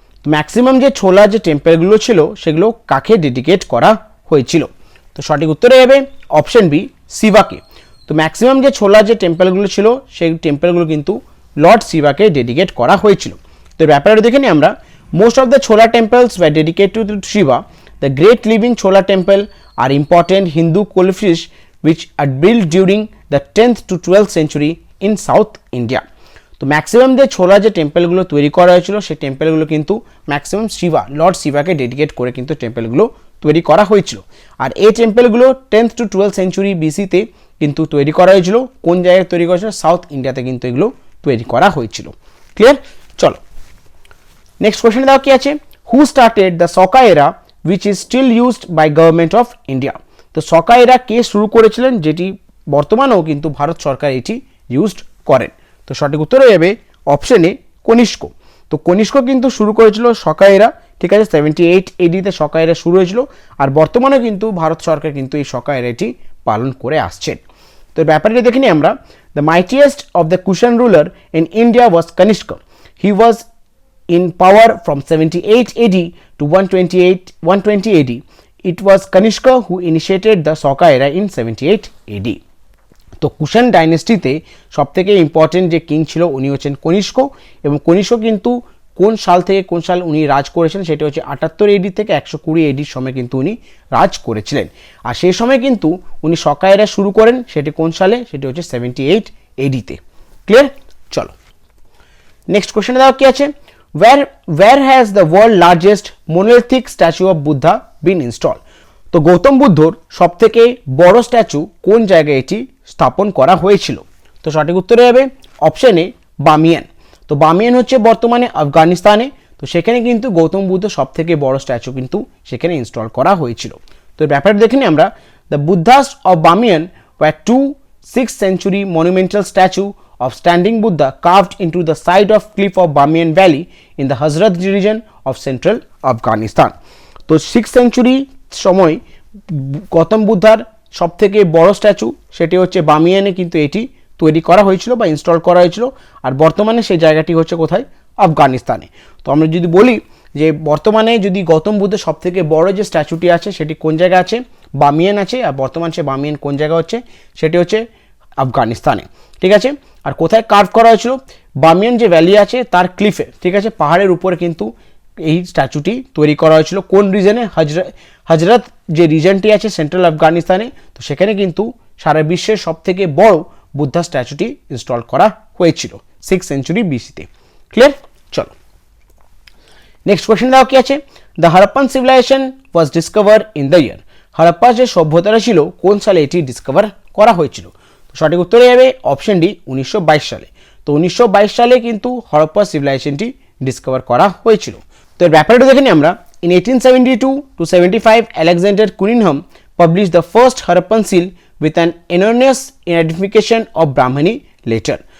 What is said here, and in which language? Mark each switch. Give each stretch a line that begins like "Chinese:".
Bangla: Maximum যে ছোলা যে টেম্পলগুলো ছিল, সেগুলো কাকে ডেডিকেট করা হয়েছিল? তো সঠিক উত্তরে যাবে অপশন বি, শিবাকে। তো ম্যাক্সিমাম যে ছোলা যে টেম্পলগুলো ছিল, সেই টেম্পলগুলো কিন্তু লর্ড শিবাকে ডেডিকেট করা হয়েছিল। তো ব্যাপারটা দেখে নিই আমরা।
English: Most of the Chola temples were dedicated to Shiva. The great living Chola temple are important Hindu কোলিফিস which are built during the 10th to 12th century in South India.
Bangla: তো ম্যাক্সিমাম যে ছোলা যে টেম্পলগুলো তৈরি করা হয়েছিল, সেই টেম্পলগুলো কিন্তু ম্যাক্সিমাম লর্ড শিবাকে ডেডিকেট করে কিন্তু টেম্পলগুলো তৈরি করা হয়েছিল। আর এই টেম্পলগুলো 10th to 12th সেঞ্চুরি বিসিতে কিন্তু তৈরি করা হয়েছিল। কোন জায়গায় তৈরি করা হয়েছিল? সাউথ ইন্ডিয়াতে কিন্তু এগুলো তৈরি করা হয়েছিল। ক্লিয়ার? চলো নেক্সট কোয়েশ্চেন দাও কি আছে।
English: Who started the Saka era which is still used by government of India.
Bangla: তো সকা এরা কে শুরু করেছিলেন, যেটি বর্তমানেও কিন্তু ভারত সরকার এটি ইউজড করেন? তো সঠিক উত্তর হয়ে যাবে অপশন এ, কনিষ্ক। তো কনিষ্ক কিন্তু শুরু করেছিল সকা এরা, ঠিক আছে। 78 AD-তে সকা এরা শুরু হয়েছিল। আর বর্তমানে কিন্তু ভারত সরকার কিন্তু এই সকা এরাটি পালন করে আসছেন। তো ব্যাপারটা দেখে নিই আমরা।
English: The mightiest of the Kushan ruler in India was Kanishka. He was in power from 78 AD to 120 AD. It was Kanishka who initiated the Saka era in 78 AD.
Bangla: তো কুষাণ ডাইনেস্টিতে সবথেকে ইম্পর্টেন্ট যে কিং ছিল উনি হচ্ছেন কনিষ্ক, এবং কনিষ্ক কিন্তু কোন সাল থেকে কোন সাল উনি রাজ করেছেন সেটা হচ্ছে 78 এডি থেকে 120 এডির সময় কিন্তু উনি রাজ করেছিলেন। আর সেই সময় কিন্তু উনি সকা এরা শুরু করেন, সেটি কোন সালে, সেটি হচ্ছে 78 এডিতে। ক্লিয়ার? চলো নেক্সট কোশ্চেনে দেওয়া কি আছে,
English: where has the world largest monolithic statue of Buddha been installed?
Bangla: তো গৌতম বুদ্ধর সবথেকে বড় স্ট্যাচু কোন জায়গায় এটি স্থাপন করা হয়েছিল? তো সঠিক উত্তরে হবে অপশন এ বামিয়ান। তো বামিয়ান হচ্ছে বর্তমানে আফগানিস্তানে, তো সেখানে কিন্তু গৌতম বুদ্ধ সবথেকে বড় স্ট্যাচু কিন্তু সেখানে ইনস্টল করা হয়েছিল। তো ব্যাপারটা দেখে নিই আমরা,
English: The Buddhas of Bamiyan were 2 6th century monumental statue of standing Buddha carved into the side of cliff of Bamiyan Valley in the Hazrat region of central Afghanistan.
Bangla: তো 6th century সময় গৌতম বুদ্ধার সবথেকে বড় স্ট্যাচু সেটি হচ্ছে বামিয়ানে কিন্তু এটি তৈরি করা হয়েছিল বা ইনস্টল করা হয়েছিল, আর বর্তমানে সেই জায়গাটি হচ্ছে কোথায়, আফগানিস্তানে। তো আমরা যদি বলি যে বর্তমানে যদি গৌতম বুদ্ধের সবথেকে বড় যে স্ট্যাচুটি আছে সেটি কোন জায়গায় আছে, বামিয়ান আছে, আর বর্তমান সে বামিয়ান কোন জায়গা হচ্ছে, সেটি হচ্ছে আফগানিস্তানে। ঠিক আছে, আর কোথায় কার্ভ করা হয়েছিল, বামিয়ান যে ভ্যালি আছে তার ক্লিফে, ঠিক আছে, পাহাড়ের উপরে কিন্তু এই স্ট্যাচুটি তৈরি করা হয়েছিল। কোন রিজনে, হজরত যে রিজনটি আছে সেন্ট্রাল আফগানিস্তানে, তো সেখানে কিন্তু সারা বিশ্বের সবথেকে বড় বুদ্ধা স্ট্যাচুটি ইনস্টল করা হয়েছিল 6th century BC-তে। ক্লিয়ার? চলো নেক্সট কোয়েশ্চেন দেওয়া কি আছে,
English: The Harappan civilisation was discover in the year.
Bangla: Harappa যে সভ্যতাটা ছিল কোন সালে এটি ডিসকভার করা হয়েছিল? তো সঠিক উত্তরে যাবে অপশন ডি 1922 সালে। তো 1922 সালে কিন্তু হরপ্পা সিভিলাইজেশনটি ডিসকভার করা হয়েছিল। তো এর ব্যাপারটা দেখে নিই আমরা,
English: in 1872 to 75 Alexander Cunningham published the first Harappan seal with an erroneous identification of Brahmani letter.